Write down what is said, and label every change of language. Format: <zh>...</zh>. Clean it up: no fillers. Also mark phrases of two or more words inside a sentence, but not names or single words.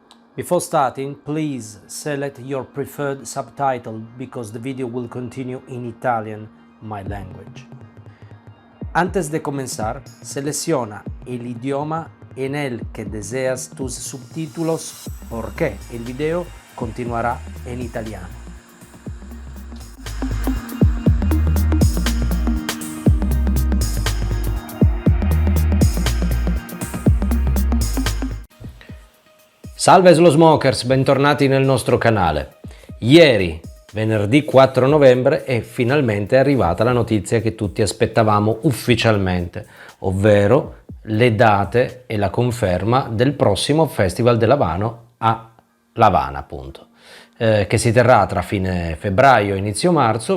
<en>Before starting, please select your preferred subtitle because the video will continue in Italian, my language.</en> <es>Antes de comenzar, selecciona el idioma en el que deseas tus subtítulos porque el video continuará en italiano.</es> <it>Salve Slow Smokers, bentornati nel nostro canale. Ieri, venerdì 4 novembre, è finalmente arrivata la notizia che tutti aspettavamo ufficialmente, ovvero le date e la conferma del prossimo Festival dell'Habano a L'Havana, appunto, che si terrà tra fine febbraio e inizio marzo.</it>